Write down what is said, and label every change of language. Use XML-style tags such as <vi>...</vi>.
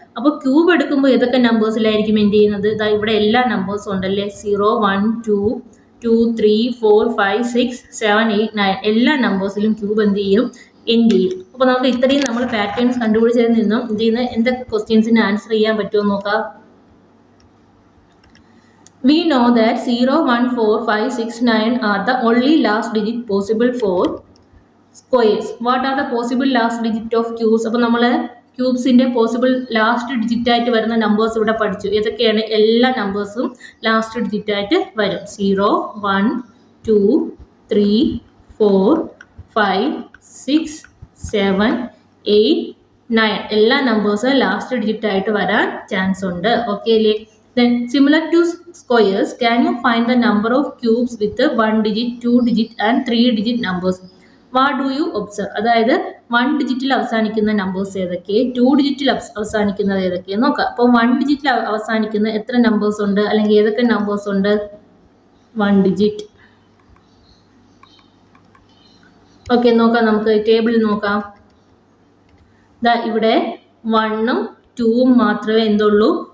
<ml>അപ്പോൾ ക്യൂബ് എടുക്കുമ്പോൾ ഏതൊക്കെ നമ്പേഴ്സിലായിരിക്കും എൻഡ് ചെയ്യുന്നത്? ഇതാ ഇവിടെ എല്ലാ നമ്പേഴ്സും ഉണ്ടല്ലേ. 0, 1, 2, 2, 3, 4, 5, 6, 7, 8, 9 എല്ലാ നമ്പേഴ്സിലും ക്യൂബ് എന്ത് ചെയ്യും? എൻഡ് ചെയ്യും. അപ്പോൾ നമുക്ക് ഇത്രയും നമ്മൾ പാറ്റേൺസ് കണ്ടുപിടിച്ചതിൽ നിന്നും എന്ത് ചെയ്യുന്ന എന്തൊക്കെ ക്വസ്റ്റ്യൻസിന് ആൻസർ ചെയ്യാൻ പറ്റുമോ നോക്കാം.</ml> <en>We know that 0, 1, 4, 5, 6, 9 are the only last digit possible for squares. What are the possible last digit of cubes?</en> <ml>അപ്പോൾ നമ്മൾ ക്യൂബ്സിന്റെ പോസിബിൾ ലാസ്റ്റ് ഡിജിറ്റ് ആയിട്ട് വരുന്ന നമ്പേഴ്സ് ഇവിടെ പഠിച്ചു. ഏതൊക്കെയാണ്? എല്ലാ നമ്പേഴ്സും ലാസ്റ്റ് ഡിജിറ്റ് ആയിട്ട് വരും. 0, 1, 2, 3, 4, 5, 6, 7, 8, 9 എല്ലാ നമ്പേഴ്സും ലാസ്റ്റ് ഡിജിറ്റ് ആയിട്ട് വരാൻ ചാൻസ് ഉണ്ട്. ഓക്കെ അല്ലേ?</ml> <en>Then similar to squares, can you find the number of cubes with 1 digit, 2 digit and 3 digit numbers? What do you observe?</en> <ml>അതായത് 1 ഡിജിറ്റിൽ അവസാനിക്കുന്ന നമ്പേഴ്സ് ഏതൊക്കെ, 2 ഡിജിറ്റിൽ അവസാനിക്കുന്നത് ഏതൊക്കെ നോക്കാം. അപ്പോൾ 1 ഡിജിറ്റിൽ അവസാനിക്കുന്ന എത്ര നമ്പേഴ്സ് ഉണ്ട്, അല്ലെങ്കിൽ ഏതൊക്കെ നമ്പേഴ്സ് ഉണ്ട്? 1 ഡിജിറ്റ്. ഓക്കെ, നോക്കാം. നമുക്ക് ടേബിളിൽ നോക്കാം. ഇവിടെ 1ഉം 2ഉം മാത്രമേ എന്തുള്ളൂ?</ml>